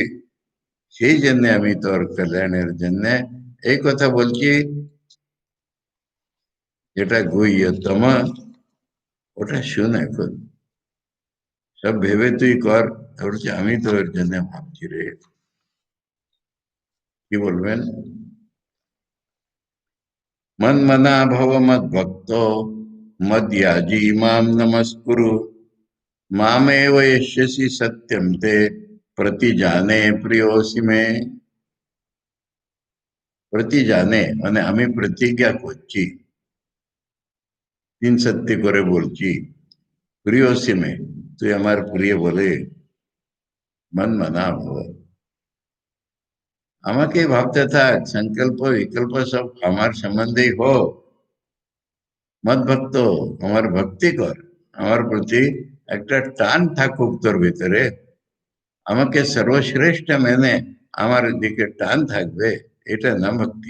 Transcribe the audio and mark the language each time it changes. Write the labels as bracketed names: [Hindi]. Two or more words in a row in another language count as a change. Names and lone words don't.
[Bangla] সেই জন্য আমি তোর কল্যাণের জন্য এই কথা বলছি, যেটা গুহ্যতম। ওটা শুন এখন, সব ভেবে তুই কর। বলছে আমি তোর জন্য ভাবছি রে। কি বলবেন? [Sanskrit] मन्मना भव मद्भक्त मद्याजि माम नमस्कुरु मामेव यस्यसि सत्यम ते प्रतिजाने प्रियोसि मे। [Bangla] प्रतिजाने মানে আমি প্রতিজ্ঞা করছি, তিন সত্যি করে বলছি, [Sanskrit] प्रियसि मे, [Bangla] তুই আমার প্রিয় বলে, [Sanskrit] मन माना भव। [Bangla] আমাকে ভাবতে থাক, সংকল্প বিকল্প সব আমার সম্বন্ধেই হোক, [Sanskrit] मद भक्त, [Bangla] আমার ভক্তি কর, আমার প্রতি একটা টান থাকুক তোর ভিতরে, আমাকে সর্বশ্রেষ্ঠ মেনে আমার দিকে টান থাকবে, এটা না ভক্তি।